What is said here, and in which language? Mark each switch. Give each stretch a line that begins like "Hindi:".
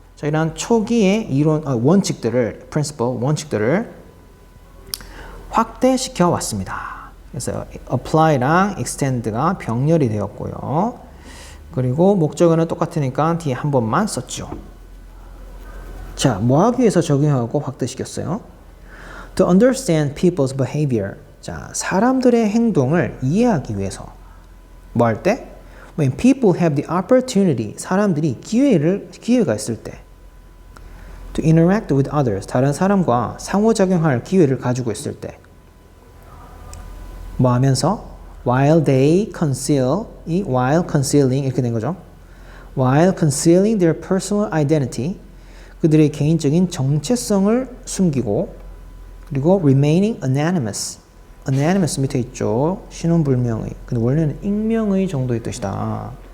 Korean: 자, 이러한 초기의 이론, 원칙들을, principle, 원칙들을 확대시켜 왔습니다. 그래서 apply랑 extend가 병렬이 되었고요. 그리고 목적어는 똑같으니까 뒤에 한 번만 썼죠. 자, 뭐 하기 위해서 적용하고 확대시켰어요?
English: To understand people's behavior.
Korean: 자, 사람들의 행동을 이해하기 위해서. 뭐 할 때?
English: When people have the opportunity.
Korean: 사람들이 기회가 있을 때.
English: To interact with others.
Korean: 다른 사람과 상호작용할 기회를 가지고 있을 때. 뭐 하면서?
English: While they conceal. while concealing.
Korean: 이렇게 된 거죠.
English: While concealing their personal identity.
Korean: 그들의 개인적인 정체성을 숨기고, 그리고
English: remaining anonymous.
Korean: anonymous 밑에 있죠. 신원불명의. 근데 원래는 익명의 정도의 뜻이다.